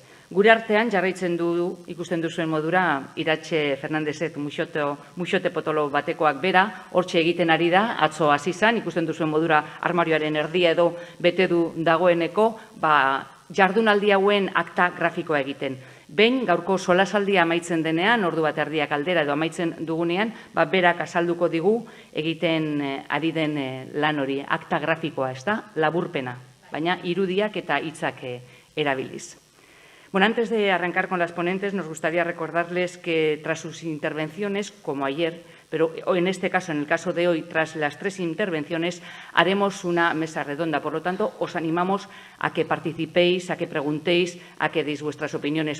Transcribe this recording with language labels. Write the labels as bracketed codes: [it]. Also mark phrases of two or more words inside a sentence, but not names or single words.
[eu] Gure artean jarraitzen du ikusten duzuen modura Iratxe Fernandezek muxote potolo batekoak bera, hortxe egiten ari da, atzo hasi izan, ikusten duzuen modura armarioaren erdia edo bete du dagoeneko, jardunaldi hauen akta grafikoa egiten. Behin gaurko solasaldia amaitzen denean, ordu bat erdiak aldera edo amaitzen dugunean, berak azalduko digu egiten ari den lan hori, akta grafikoa, ez da, laburpena, baina irudiak eta hitzak erabiliz. [es] Bueno, antes de arrancar con las ponentes, nos gustaría recordarles que tras sus intervenciones, como ayer, pero en este caso, en el caso de hoy, tras las 3 intervenciones, haremos una mesa redonda. Por lo tanto, os animamos a que participéis, a que preguntéis, a que deis vuestras opiniones.